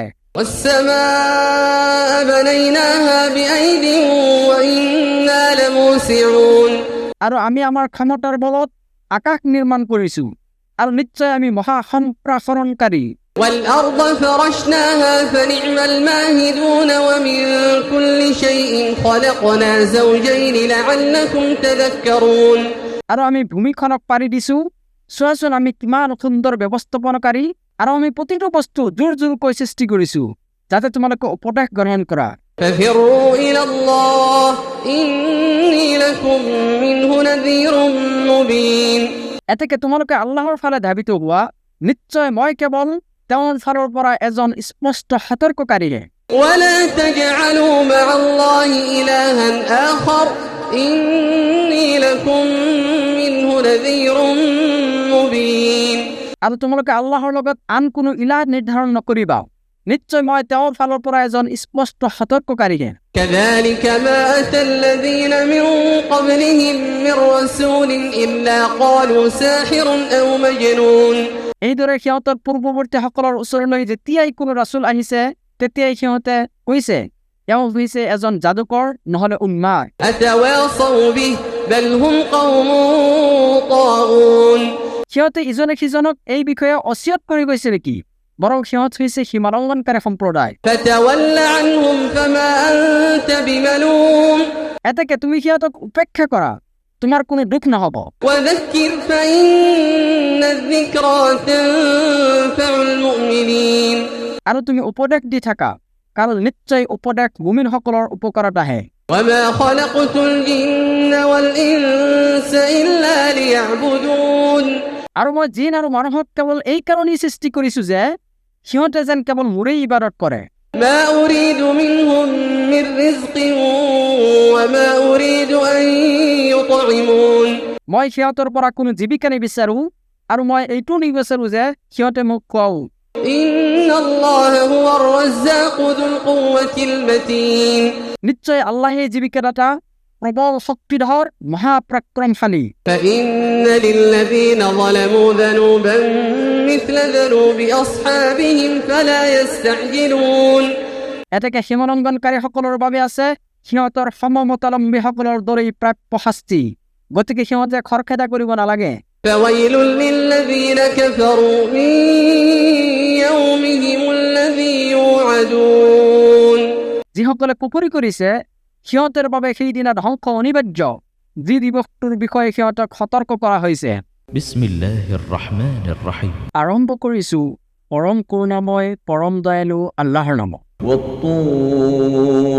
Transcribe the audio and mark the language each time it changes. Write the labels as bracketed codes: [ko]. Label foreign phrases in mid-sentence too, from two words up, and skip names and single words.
[ar] والسماء بنيناها بأيد وإنا لموسعون [as] আৰু আমি আমাৰ ক্ষমতাৰ বলত আকাশ নিৰ্মাণ কৰিছো আৰু নিশ্চয় আমি মহা সম্প্ৰসাৰণকাৰী। [ar] والأرض فرشناها فنعم الماهدون ومن كل شيء خلقنا زوجين لعلكم تذكرون [as] আৰু আমি ভূমিখনক পাৰি দিছো, চোৱাচোন আমি কিমান সুন্দৰ ব্যৱস্থাপনাকাৰী, আৰু আমি প্ৰতিটো বস্তু জোৰ জোৰকৈ সৃষ্টি কৰিছো যাতে তোমালোকে উপদেশ গ্ৰহণ কৰা। [ar] ففروا إلى الله إني لكم منه نذير مبين [as] এতেকে তোমালোকে আল্লাহৰ ফালে ধাবিত হোৱা, নিশ্চয় মই কেৱল তেওঁৰ ফালৰ পৰা এজন স্পষ্ট সতৰ্ককাৰীহে। [ar] ولا تجعلوا مع الله إلها آخر إني لكم منه نذير مبين [as] আৰু তোমালোকে আল্লাহৰ লগত আন কোনো ইলাহ নিৰ্ধাৰণ নকৰিবা, নিশ্চয় মই তেওঁৰ ফালৰ পৰা এজন স্পষ্ট সতৰ্ককাৰীহে। [ar] كذلك ما أتى الذين من قبلهم من رسول إلا قالوا ساحر أو مجنون [as] এইদৰে সিহঁতৰ পূৰ্বৱৰ্তীসকলৰ ওচৰলৈ যেতিয়াই কোনো ৰাছুল আহিছে তেতিয়াই সিহঁতে কৈছে, এওঁ হৈছে এজন যাদুকৰ নহলে উন্মাদ। [ar] أتواصوا به بل هم قوم طاغون [as] সিহঁতে ইজনে সিজনক এই বিষয়ে অচিয়ত কৰি গৈছে নেকি? বৰং সিহঁত হৈছে সীমালংঘনকাৰী সম্প্ৰদায়। [ar] فتول عنهم فما أنت بملوم [as] এতেকে তুমি সিহঁতক উপেক্ষা কৰা, তোমাৰ কোনো দুখ নহব। [ar] وذكر فإن الذكرى تنفع المؤمنين [as] আৰু তুমি উপদেশ দি থাকা, কারণ নিশ্চয় উপদেশ মুমিনসকলৰ উপকাৰত আহে। [ar] وما خلقت الجن والإنس إلا ليعبدون [as] আৰু মই জিন আৰু মানুহক কেৱল এই কাৰণেই সৃষ্টি কৰিছো যে সিহঁতে যেন কেৱল মোৰেই ইবাদত কৰে। [ar] ما أريد منهم من رزق وما أريد أن يطعمون [as] মই সিহঁতৰ পৰা কোনো জীৱিকা নিবিচাৰো আৰু মই এইটো নিবিচাৰো যে সিহঁতে মোক খুৱাও। [ar] إن الله هو الرزاق ذو القوة المتين [as] নিশ্চয় আল্লাহে জীৱিকাদাতা, প্ৰবল শক্তিধৰ, মহাপৰাক্ৰমশালী। [ar] فإن للذين ظلموا ذنوبا مثل ذنوب أصحابهم فلا يستعجلون [as] এতেকে সীমালংঘনকাৰীসকলৰ বাবে আছে সিহঁতৰ সমমতালম্বীসকলৰ দৰেই প্ৰাপ্য শাস্তি, গতিকে সিহঁতে খৰখেদা কৰিব নালাগে। [ar] فويل للذين كفروا من يومهم الذي يوعدون [as] যিসকলে কুফৰি কৰিছে সিহঁতৰ বাবে সেইদিনা ধ্বংস অনিবাৰ্য, যি দিৱসটোৰ বিষয়ে সিহঁতক সতৰ্ক কৰা হৈছে। [ar] بسم الله الرحمن الرحيم. [as] আৰম্ভ কৰিছো পৰম কৰুণাময় পৰম দয়ালু আল্লাহৰ নামত। [ar] والطور